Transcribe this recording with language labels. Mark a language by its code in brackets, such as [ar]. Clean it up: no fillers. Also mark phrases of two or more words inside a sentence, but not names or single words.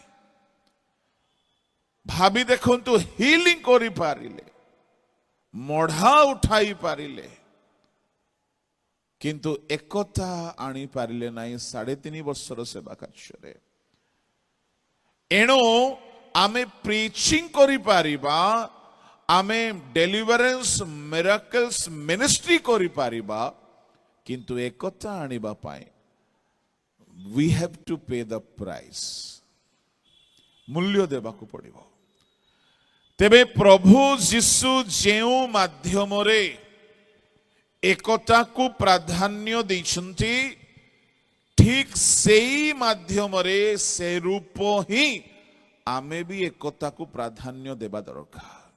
[or] ଭାବି ଦେଖନ୍ତୁ, ହିଲିଂ କରିପାରିଲେ, ମଢା ଉଠାଇ ପାରିଲେ, କିନ୍ତୁ ଏକତା ଆଣିପାରିଲେ ନାହିଁ 3.5 ବର୍ଷର ସେବା କାର୍ଯ୍ୟରେ। ଏଣୁ ଆମେ ପ୍ରିଚିଂ କରିପାରିବା, ଆମେ [en] deliverance miracles ministry [or] କରିପାରିବା, କିନ୍ତୁ ଏକତା ଆଣିବା ପାଇଁ [en] we have to pay the price, [or] ମୂଲ୍ୟ ଦେବାକୁ ପଡ଼ିବ। ତେବେ ପ୍ରଭୁ ଯୀଶୁ ଯେଉଁ ମାଧ୍ୟମରେ ଏକତାକୁ ପ୍ରାଧାନ୍ୟ ଦେଇଛନ୍ତି, ଠିକ ସେଇ ମାଧ୍ୟମରେ ସେ ରୂପ ହିଁ ଆମେ ବି ଏକତାକୁ ପ୍ରାଧାନ୍ୟ ଦେବା ଦରକାର।